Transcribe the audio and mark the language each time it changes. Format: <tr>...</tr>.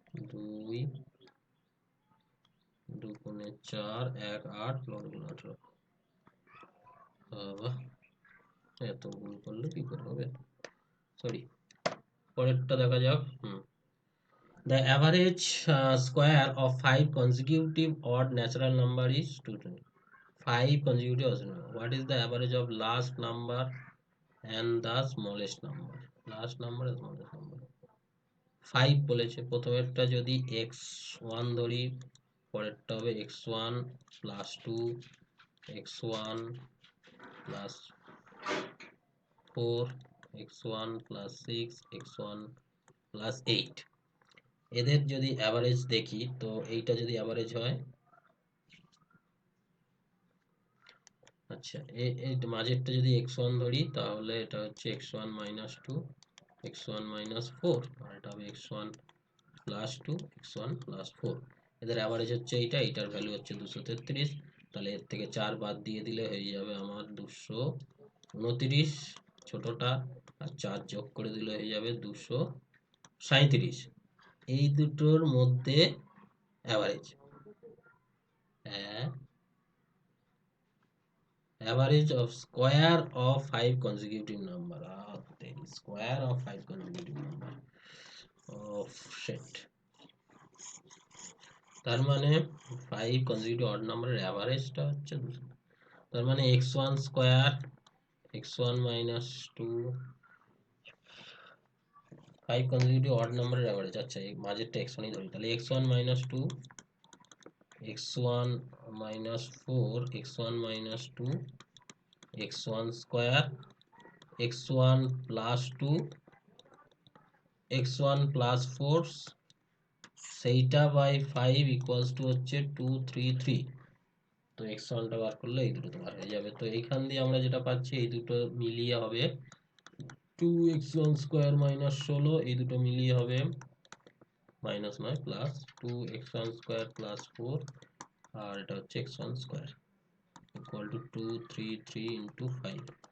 <bn>2 দুগুণে 4, 1, 8, 9 গুণ 18, বাবা এত গুণ করলে কি করে হবে, সরি, পরেরটা দেখা যাক।</bn> <en>The average square of 5 consecutive odd natural number is 220. 5 consecutive odd number. What is the average of last number and the smallest number? Last number and smallest number.</en> <bn>5 বলেছে, প্রথমেরটা যদি x1 ধরি, পরেরটা হবে x1 plus 2, x1 plus 4, x1 plus 6, x1 plus 8, এদের যদি average দেখি তো এইটা যদি অ্যাভারেজ হয়, আচ্ছা এই মাঝেরটা যদি x1 ধরি তাহলে এটা হচ্ছে x1 minus 2, x1 minus 4, আর এটা হবে x1 plus 2, x1 plus 4, এদের অ্যাভারেজ হচ্ছে এইটা, এইটার ভ্যালু হচ্ছে 233, তাহলে এর থেকে 4 বাদ দিয়ে দিলে হয়ে যাবে আমার 229 ছোটটা, আর 4 যোগ করে দিলে হয়ে যাবে 237, এই দুটোর মধ্যে average</bn> <en>average of square of 5 consecutive number. There is square of 5 consecutive number. Oh shit.</en> <bn>তার মানে</bn> <en>5 consecutive odd number</en> <bn>অ্যাভারেজটা হচ্ছে 200। তার মানে x1 square x1 minus 2</bn> <en>5 consecutive odd number</en> <bn>average. আচ্ছা এই মাঝেরটা x1 ধরি, তাহলে x1 minus 2 x1 minus 4 x1 minus 2 x1 square x1 plus 2 x1 plus 4 সেইটা বাই 5 ইকুয়ালস টু হচ্ছে 233। তো x1 টা বার করলে এই দুটো তো বার হয়ে যাবে। তো এইখান দিয়ে আমরা যেটা পাচ্ছি এই দুটো মিলিয়ে হবে 2x1 স্কয়ার মাইনাস 16, এই দুটো মিলিয়ে হবে মাইনাস নয় প্লাস 2x1 স্কয়ার প্লাস 4, আর এটা হচ্ছে x1 square equal to 233 into 5।</bn>